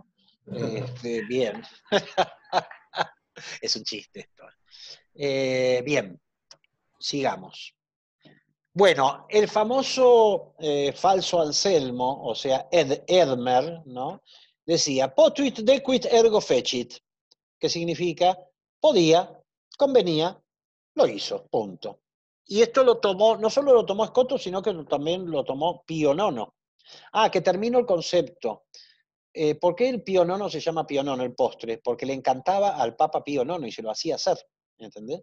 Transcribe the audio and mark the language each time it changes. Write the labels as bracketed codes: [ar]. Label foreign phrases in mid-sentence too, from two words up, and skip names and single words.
[es] Bien. Es un chiste esto. Bien, sigamos. Bueno, el famoso falso Anselmo, o sea, Edmer, ¿no? Decía, [la] potuit dequit ergo fecit, [es] que significa, podía, convenía, lo hizo, punto. Y esto lo tomó, no solo lo tomó Escoto, sino que también lo tomó Pío IX. Ah, que termino el concepto. ¿Por qué el Pío IX se llama Pío IX, el postre? Porque le encantaba al Papa Pío IX y se lo hacía hacer, ¿entendés?